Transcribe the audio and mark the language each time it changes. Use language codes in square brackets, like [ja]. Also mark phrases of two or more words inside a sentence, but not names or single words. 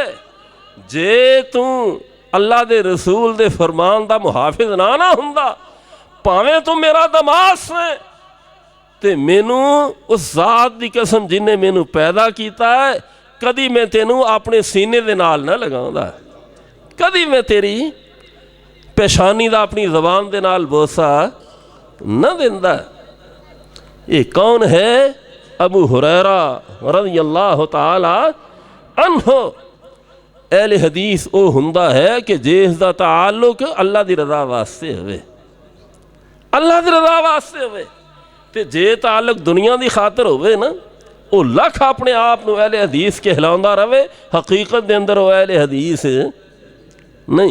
[pa] ਜੇ ਤੂ ਅੱਲਾਹ ਦੇ ਰਸੂਲ ਦੇ ਫ਼ਰਮਾਨ ਦਾ ਮੁਹਾਫ਼ਿਜ਼ ਨਾ ਹੁੰਦਾ, ਭਾਵੇਂ ਤੂ ਮੇਰਾ ਦਮਾਸ ਹੈਂ, ਤੇ ਮੈਨੂ ਉਸ ਜ਼ਾਤ ਦੀ ਕਸਮ ਜਿਨ੍ਹੇ ਮੈਨੂ ਪੈਦਾ ਕੀਤਾ ਹੈ, ਕਦੀ ਮੈਂ ਤੈਨੂ ਅਪਣੇ ਸੀਨੇ ਦੇ ਨਾਲ ਨਾ ਲਗਾਉਂਦਾ, ਕਦੀ ਮੈਂ ਤੇਰੀ ਪੇਸ਼ਾਨੀ ਦਾ ਅਪਣੀ ਜ਼ਬਾਨ ਦੇ ਨਾਲ ਬੋਸਾ ਨ ਦੇਂਦਾ। ਯੇ ਕੌਣ ਹੈ? [ar] अबू हुरैरा رضي الله تعالى عنه. [pa] ਅਹਿਲੇ ਹਦੀਸ ਵੋ ਹੁੰਦਾ ਹੈ ਕਿ ਜਿਸ ਦਾ ਤਾਅੱਲੁਕ ਅੱਲਾਹ ਦੀ ਰਜ਼ਾ ਵਾਸਤੇ ਹੋਵੇ, ਅੱਲਾਹ ਦੀ ਰਜ਼ਾ ਵਾਸਤੇ ਹੋਵੇ। ਤੇ ਜੇ ਤਾਅੱਲੁਕ ਦੁਨੀਆ ਦੀ ਖ਼ਾਤਰ ਹੋਵੇ ਨਾ, ਵੋ ਲੱਖ ਅਪਣੇ ਆਪ ਨੂੰ ਅਹਿਲੇ ਹਦੀਸ ਕਹਿਲਾਉਂਦਾ ਰਵੇ, ਹਕੀਕਤ ਦੇ ਅੰਦਰ ਵੋ ਅਹਿਲੇ ਹਦੀਸ ਨਹੀਂ।